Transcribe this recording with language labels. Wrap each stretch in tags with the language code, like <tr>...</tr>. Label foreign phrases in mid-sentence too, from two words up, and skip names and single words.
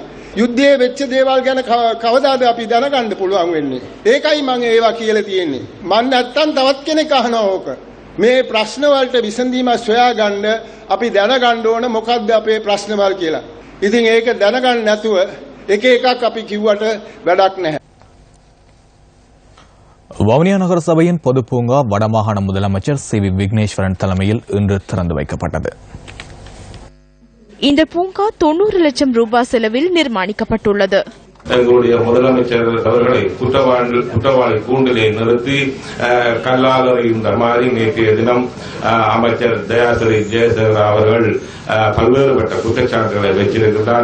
<si>යුද්ධයේ වෙච්ච දේවල් ගැන කවදාද අපි දැනගන්න පුළුවන් වෙන්නේ. ඒකයි මම ඒවා කියලා තියෙන්නේ. මම නැත්තම් තවත් කෙනෙක් අහනවා ඕක. මේ ප්‍රශ්න වලට විසඳීම සොයාගන්න අපි දැනගන්න ඕන මොකද්ද අපේ ප්‍රශ්නවල් කියලා. ඉතින් ඒක දැනගන්න නැතුව එක එකක් අපි කිව්වට වැඩක් නැහැ.</si> <ta>வவுனியா நகர சபையின் பொது பூங்கா வடமாகாண முதலமைச்சர் சி வி விக்னேஸ்வரன் தலைமையில் இன்று திறந்து வைக்கப்பட்டது. இந்த பூங்கா 90 லட்சம் ரூபாய் செலவில் நிர்மாணிக்கப்பட்டுள்ளது. எங்களுடைய முதலமைச்சர் அவர்களை குற்றவாளி கூண்டிலே நிறுத்தி கல்லால் எறிகின்ற மாதிரி நேற்றைய தினம் அமைச்சர் தயாசிரி ஜெயசேகர் அவர்கள் பல்வேறுபட்ட குற்றச்சாட்டுகளை வைத்திருக்கிறார்.</ta>